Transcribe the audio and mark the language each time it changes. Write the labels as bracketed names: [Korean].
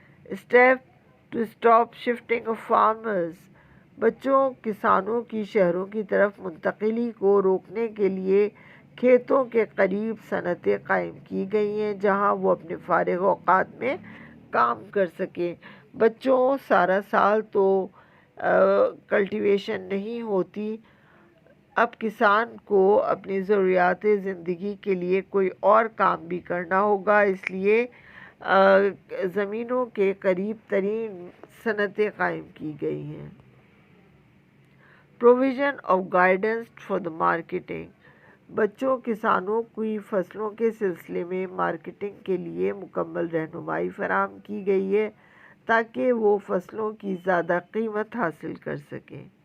[English] Step to stop shifting of farmers. [Urdu] بچوں کسانوں کی شہروں کی طرف منتقلی کو روکنے کے لیے کھیتوں کے قریب صنعتیں قائم کی گئی ہیں جہاں وہ اپنے فارغ اوقات میں کام کر سکیں. بچوں سارا سال تو کلٹیویشن نہیں ہوتی. اب کسان کو اپنی ضروریات زندگی کے لیے کوئی اور کام بھی کرنا ہوگا، اس لیے زمینوں کے قریب ترین صنعتیں قائم کی گئی ہیں. [English] Provision of guidance for the marketing. [Urdu] بچوں کسانوں کی فصلوں کے سلسلے میں مارکیٹنگ کے لیے مکمل رہنمائی فراہم کی گئی ہے تاکہ وہ فصلوں کی زیادہ قیمت حاصل کر سکیں.